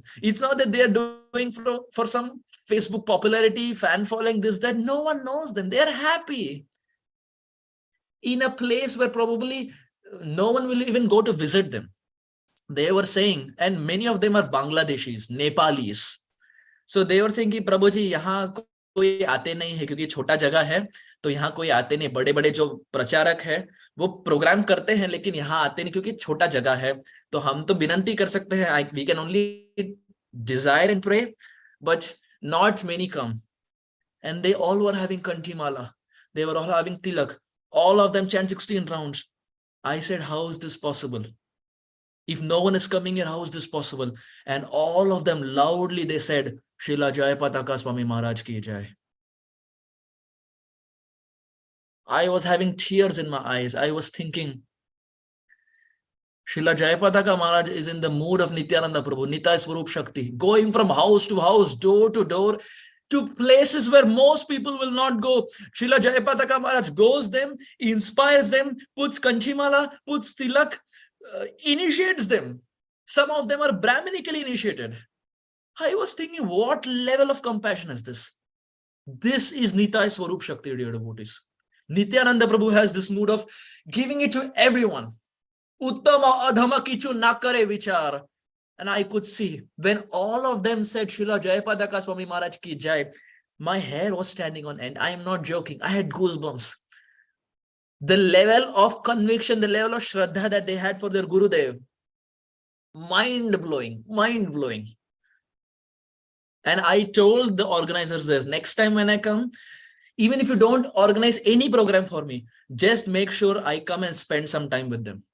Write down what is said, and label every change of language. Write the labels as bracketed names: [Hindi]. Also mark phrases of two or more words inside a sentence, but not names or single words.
[English] It's not that they are doing for some Facebook popularity, fan following, this, that. No one knows them. They are happy in a place where probably no one will even go to visit them. They were saying, and many of them are Bangladeshis, Nepalis. So they were saying [Hindi] कि प्रभु जी यहाँ कोई आते नहीं है क्योंकि छोटा जगह है, तो यहाँ कोई आते नहीं. बड़े बड़े जो प्रचारक है वो प्रोग्राम करते हैं लेकिन यहाँ आते नहीं क्योंकि छोटा जगह है. तो हम तो विनंती कर सकते हैं, [English] we can only desire and pray, but not many come. And they all were having kantimala. They were all having tilak. All of them chant 16 rounds. I said, how is this possible? If no one is coming here, how is this possible? And all of them loudly, they said, Srila Jayapataka Swami Maharaj [Hindi] की जय. [English] I was having tears in my eyes. I was thinking, Srila Jayapataka Maharaj is in the mood of Nityananda Prabhu, Nitai Swarup Shakti, going from house to house, door to door, to places where most people will not go. Srila Jayapataka Maharaj goes them, inspires them, puts kanchimala, puts tilak, initiates them. Some of them are Brahminically initiated. I was thinking, what level of compassion is this? This is Nitai Swarup Shakti, dear devotees. Nityananda Prabhu has this mood of giving it to everyone. [Bangla] উত্তম অধম কিছু না করে বিচার. [English] And I could see when all of them said Srila Jayapadaka Swami Maharaj [Hindi] की जय, [English] my hair was standing on end. I am not joking. I had goosebumps. The level of conviction, the level of Shraddha that they had for their Gurudev, mind-blowing, mind-blowing. And I told the organizers this, next time when I come, even if you don't organize any program for me, just make sure I come and spend some time with them.